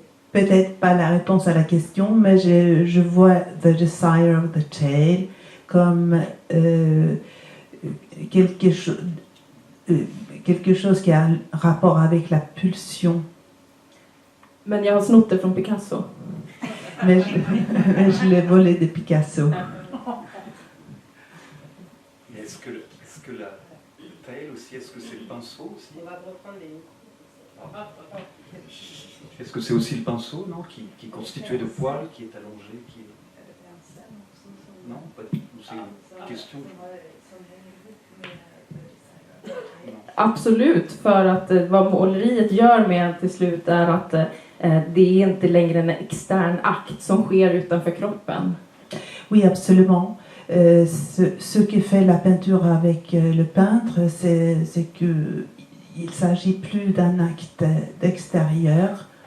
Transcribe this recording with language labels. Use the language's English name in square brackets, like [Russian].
[French] Peut-être pas la réponse à la question, mais je vois The Desire of the Tale comme quelque chose qui a un rapport avec la pulsion. [Swedish] Men jag har snott det från Picasso. [French] Mais je l'ai volé de Picasso. Est-ce que la taille aussi, est-ce que c'est le pinceau aussi? Est-ce que c'est aussi le pinceau, non, qui est constitué de poils, qui est allongé, qui est... Non, pas du tout. C'est une question. [Swedish] Absolut, för att vad måleriet gör med till slut är att det är inte längre en extern akt som sker utanför kroppen. [French] Oui, absolument. Ce que fait la peinture avec le peintre, c'est que il s'agit plus d'un acte d'extérieur.